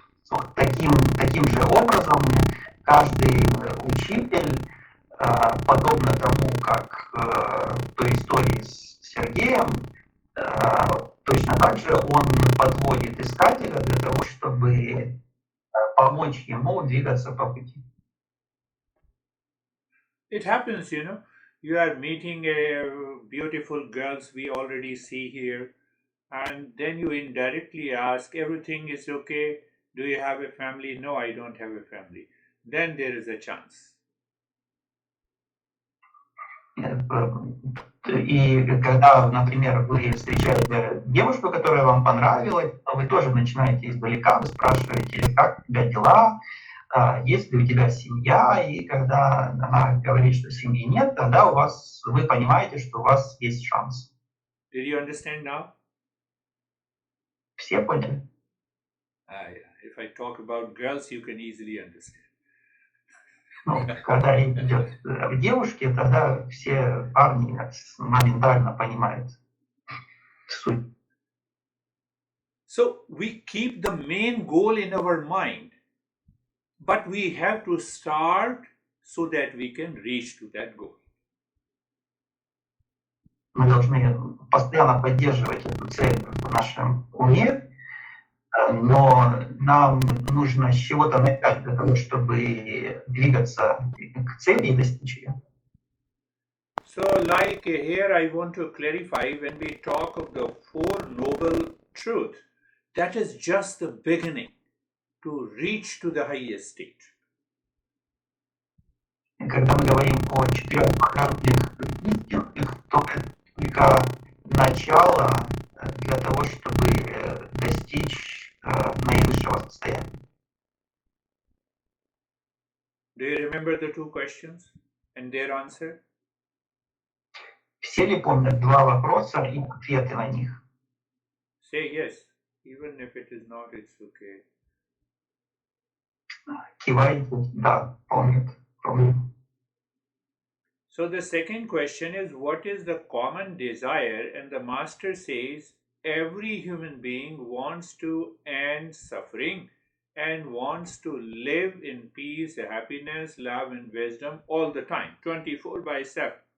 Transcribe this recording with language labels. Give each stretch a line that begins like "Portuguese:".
Russian: Вот таким же образом каждый учитель, подобно тому, как в той истории с Сергеем, точно так же он подводит искателя для того, чтобы помочь ему двигаться по пути.
English: It happens, you are meeting a beautiful girls we already see here, and then you indirectly ask, everything is okay? Do you have a family? No, I don't have a family. Then there is a chance.
Russian: И когда, например, вы встречаете девушку, которая вам понравилась, вы тоже начинаете издалека, вы спрашиваете, как у тебя дела, есть ли у тебя семья, и когда она говорит, что семьи нет, тогда вы понимаете, что у вас есть шанс.
English: Did you understand now?
Russian: Все поняли?
English: Yeah. If I talk about girls, you can easily understand.
Russian: Когда речь идет о девушке, тогда все парни моментально понимают суть.
English: So we keep the main goal in our mind, but we have to start so that we can reach to that goal.
Russian: Мы должны постоянно поддерживать эту цель в нашем уме, но нам нужно с чего-то начать для того, чтобы двигаться к цели и достичь ее.
English: So like here I want to clarify, when we talk of the Four Noble Truths, that is just the beginning to reach to the highest state.
Russian: Когда мы говорим о 4 главных истинах, то это только начало для того, чтобы достичь наивысшего состояния.
English: Do you remember the two questions? And and their answer?
Russian: Все ли помнят два вопроса и ответы на них?
English: Say yes. Even if it is not, it's okay.
Russian: Кивайте, да, помнят. Помнят.
English: So the second question is, what is the common desire? And the master says, every human being wants to end suffering and wants to live in peace, happiness, love, and wisdom all the time, 24/7.